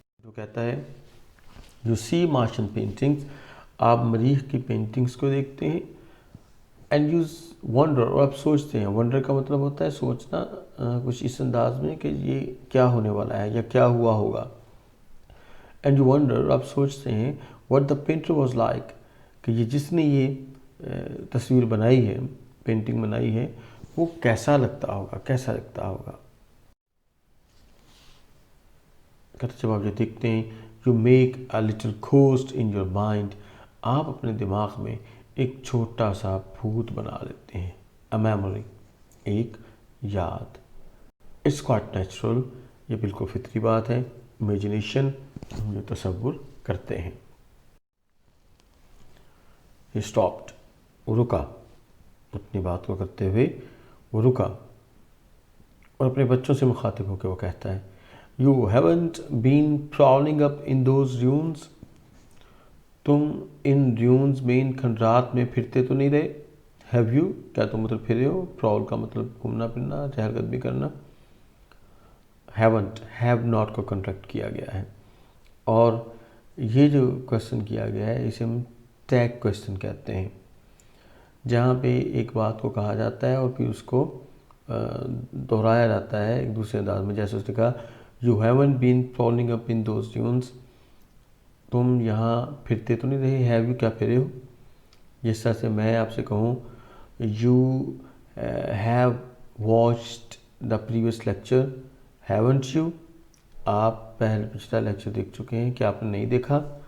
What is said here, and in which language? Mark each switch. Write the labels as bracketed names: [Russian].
[Urdu] جو کہتا ہے [English] You see Martian paintings. [Urdu] آپ مریخ کی پینٹنگس کو دیکھتے ہیں. [English] And you wonder. [Urdu] اور آپ سوچتے ہیں. ونڈر کا مطلب ہوتا ہے سوچنا کچھ اس انداز میں کہ یہ کیا ہونے والا ہے یا کیا ہوا ہوگا. [English] And you wonder. [Urdu] آپ سوچتے ہیں [English] what the painter was like. [Urdu] کہ یہ جس نے یہ تصویر بنائی ہے، پینٹنگ بنائی ہے، وہ کیسا لگتا ہوگا، کیسا لگتا ہوگا. جب آپ یہ دیکھتے ہیں [English] you make a little ghost in your mind. [Urdu] آپ اپنے دماغ میں ایک چھوٹا سا بھوت بنا لیتے ہیں. [English] a memory. [Urdu] ایک یاد. [English] it's quite natural. [Urdu] یہ بالکل فطری بات ہے. imagination. ہم یہ تصور کرتے ہیں. [English] he stopped. [Urdu] وہ رکا. اپنی بات کو کرتے ہوئے وہ رکا اور اپنے بچوں سے مخاطب ہو کے وہ کہتا ہے [English] You haven't been prowling up in those dunes. [Urdu] تم ان ڈیونز میں، ان کھنڈرات میں پھرتے تو نہیں رہے. [English] Have you. [Urdu] کیا تم ادھر پھرے ہو؟ پراول کا مطلب گھومنا پھرنا، چہل قدمی کرنا. haven't have not کو کنٹریکٹ کیا گیا ہے. اور یہ جو کوشچن کیا گیا ہے اسے ہم ٹیگ کوشچن کہتے ہیں، جہاں پہ ایک بات کو کہا جاتا ہے اور پھر اس کو دہرایا جاتا ہے ایک دوسرے انداز میں. جیسے اس نے کہا [English] You haven't been crawling up in those dunes. [Urdu] تم یہاں پھرتے تو نہیں رہے. [English] Have you. [Urdu] کیا پھرے ہو. جس طرح سے میں آپ سے کہوں [English] You have watched the previous lecture. haven't you, [Urdu] آپ پہلے پچھلا لیکچر دیکھ چکے ہیں کہ آپ نے نہیں دیکھا.